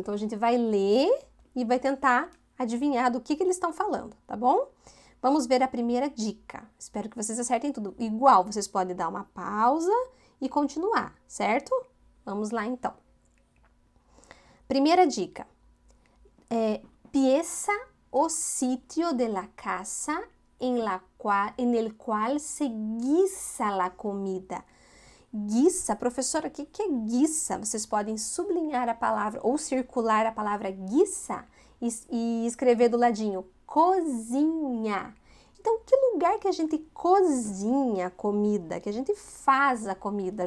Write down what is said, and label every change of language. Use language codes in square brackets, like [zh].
[pt] Então, a gente vai ler e vai tentar adivinhar do que eles estão falando, tá bom? Vamos ver a primeira dica. Espero que vocês acertem tudo. Igual, vocês podem dar uma pausa e continuar, certo? Vamos lá, então. Primeira dica. [es] Pieza o sitio de la casa en el cual se guisa la comida. [pt] Guisa, professora, o que é guisa? Vocês podem sublinhar a palavra ou circular a palavra guisa e escrever do ladinho, cozinha. Então, que lugar que a gente cozinha a comida, que a gente faz a comida?